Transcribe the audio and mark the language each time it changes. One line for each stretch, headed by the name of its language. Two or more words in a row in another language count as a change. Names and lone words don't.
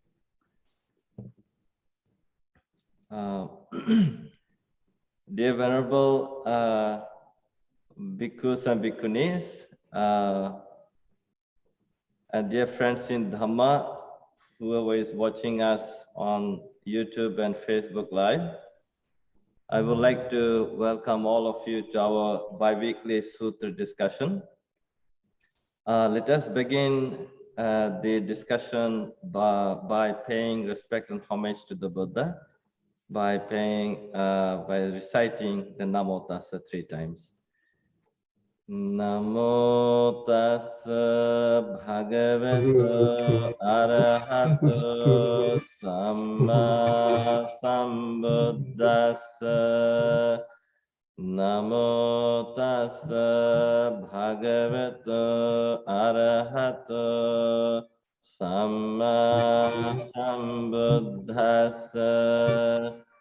English: Dear Venerable Bhikkhus and Bhikkhunis, and dear friends in Dhamma, whoever is watching us on YouTube and Facebook Live, I would like to welcome all of you to our bi-weekly Sutra discussion. Let us begin the discussion by paying respect and homage to the Buddha, by reciting the
Pali: Namo Tassa
English: 3 times.
Pali: Namo Tassa Bhagavato Arahato Samma Sambuddhassa. Namo Tassa Bhagavato Arahato Samma Sambuddhassa.